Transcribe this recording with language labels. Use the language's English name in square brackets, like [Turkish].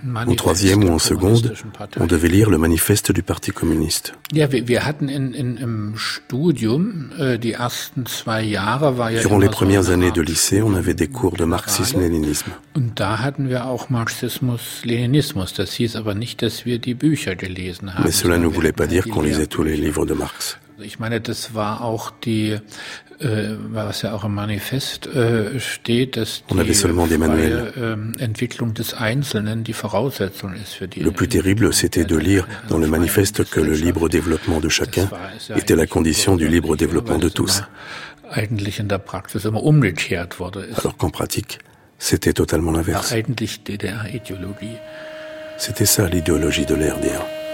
[French] En troisième ou en seconde, on devait lire le manifeste du Parti communiste. Durant les premières années de lycée, on avait des cours de marxisme-léninisme. [German] Und da hatten wir auch Marxismus-Leninismus. Das hieß aber nicht, dass wir die Bücher gelesen haben. [French] Mais cela ne voulait pas dire qu'on lisait tous les livres de Marx. [German] Ich meine, das war auch die, was ja auch im Manifest steht, dass [French] on avait seulement des manuels. [German] Entwicklung des Einzelnen die Voraussetzung ist für die. [French] Le plus terrible, c'était de lire dans le manifeste que le libre développement de chacun était la condition du libre développement de tous. [German] Eigentlich in der Praxis immer umgekehrt wurde. [French] Alors qu'en pratique, c'était totalement l'inverse. [German] Eigentlich DDR-Ideologie. [French] C'était ça l'idéologie de l'RDA.